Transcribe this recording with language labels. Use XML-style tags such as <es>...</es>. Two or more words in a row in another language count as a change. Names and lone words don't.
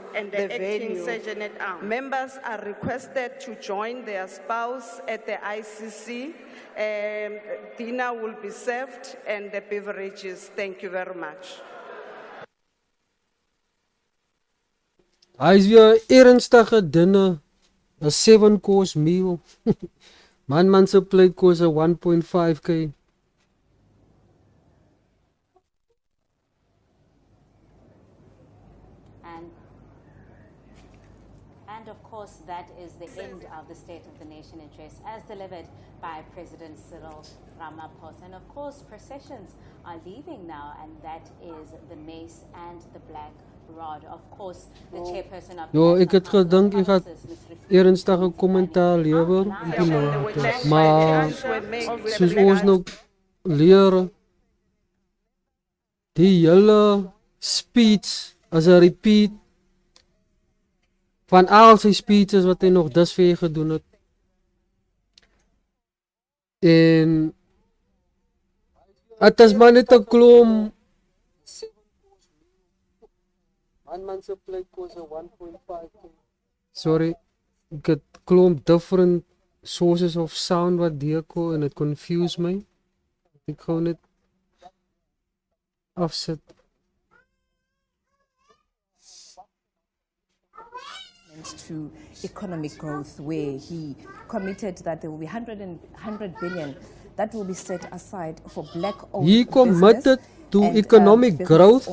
<en>and the the acting venue. sergeant at arms. Members are requested to join their spouse at the ICC. Dinner will be served and the beverages. Thank you very much.</en> <af>Hy is weer 'n ernstige dinner, 'n</af> <en>7-course meal.</en> <af>Man se plate kos 'n 1.5k.</af> <en>And of course, that is the end of the State of the Nation address as delivered by President Cyril Ramaphosa. And of course, processions are leaving now, and that is the mace and the black rod. Of course, the chairperson of</en> <af>Jo,</af> <en>the</en> <af>ek het</af> <en>National</en> <af>gedink</af> <en>Council</en> <af>ek gaan</af> <en>of Provinces, Ms. Rifiki</en> <af>ernstige kommentaar lewer op die notas. Maar soos ons nou leer, die hele speech as 'n repeat van al sy speeches wat hy nog dusver gedoen het. En het is maar net 'n klomp man se plate kos 'n 1.5. Sorry, ek het klomp</af> <en>different sources of sound</en> <af>wat deurkom en dit confuse my. Ek gou net afsit.</af> <en>To economic growth, where he committed that there will be 100 billion that will be set aside for black-owned He committed to and, economic business growth</en>